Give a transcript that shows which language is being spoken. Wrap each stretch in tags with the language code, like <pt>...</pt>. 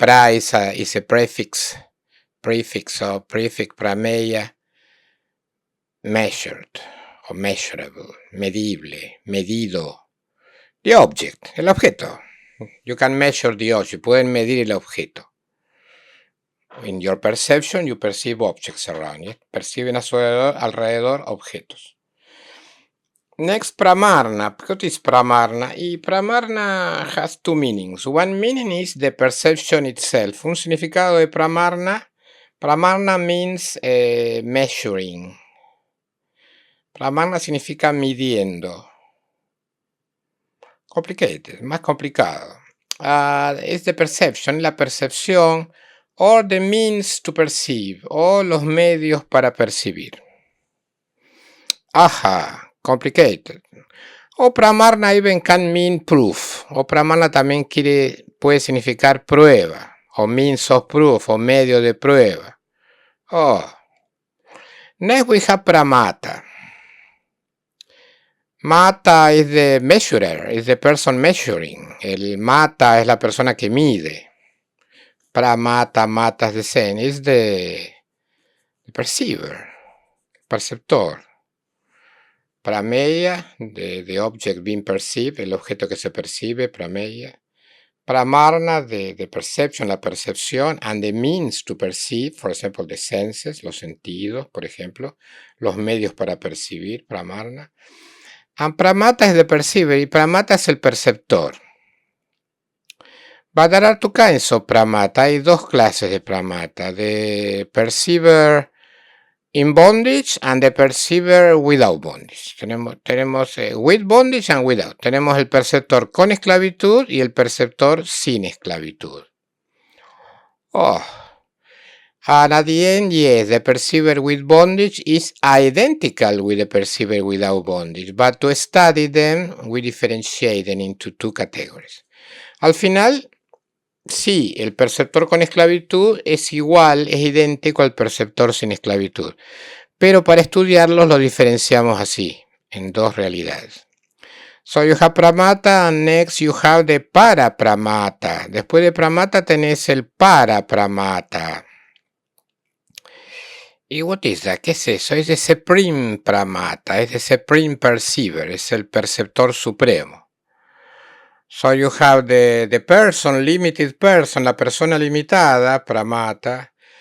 <en>Pra is a prefix. So prefix prameya, measured or measurable,</en> <es>medible, medido.</es> <en>The object,</en> <es>el objeto.</es> <en>You can measure the object.</en> <es>Pueden medir el objeto.</es> <en>In your perception, you perceive objects around you.</en> <es>Perciben a su alrededor objetos.</es> <en>Next, pramarna. What is pramarna? Y pramarna has two meanings. One meaning is the perception itself.</en> <es>Un significado de pramarna.</es> <en>Pramarna means measuring.</en> <es>Pramarna significa midiendo.</es> <en>Complicated,</en> <es>más complicado. Es</es> <en>the perception,</en> <es>la percepción,</es> <en>or the means to perceive,</en> <es>o los medios para percibir.</es> <en>Ajá, complicated. O pramarna even can mean proof.</en> <es>O pramarna también puede significar prueba, o</es> <en>means of proof,</en> <es>o medio de prueba. Oh.</es> <en>Next we have pramata. Mata is the measurer, is the person measuring.</en> <es>El mata es la persona que mide.</es> <en>Pramata, mata is the same, is the perceiver, perceptor.</en> <es>Prameya,</es> <en>the object being perceived,</en> <es>el objeto que se percibe, prameya.</es> <en>Pramarna, the perception,</en> <es>la percepción,</es> <en>and the means to perceive, for example, the senses,</en> <es>los sentidos, por ejemplo, los medios para percibir,</es> <en>pramarna. And pramata es the perceiver,</en> <es>y pramata es el perceptor.</es> <en>But there are two kinds of pramata,</en> <es>hay dos clases de pramata,</es> <en>the perceiver in bondage and the perceiver without bondage.</en> <es>Tenemos</es> <en>with bondage and without.</en> <es>Tenemos el perceptor con esclavitud y el perceptor sin esclavitud. Oh.</es> <en>And at the end, yes, the perceiver with bondage is identical with the perceiver without bondage. But to study them, we differentiate them into two categories.</en> <es>Al final, sí, el perceptor con esclavitud es igual, es idéntico al perceptor sin esclavitud. Pero para estudiarlos lo diferenciamos así, en dos realidades.</es> <en>So you have pramata and next you have the parapramata.</en> <es>Después de pramata tenés el parapramata. ¿Y</es> <en>what is that?</en> <es>¿Qué es eso? Es the supreme pramata, es</es> <en>the supreme perceiver,</en> <es>es el perceptor supremo.</es> <en>So you have the person, limited person,</en> <es>la persona limitada,</es> <en>pramata.</en>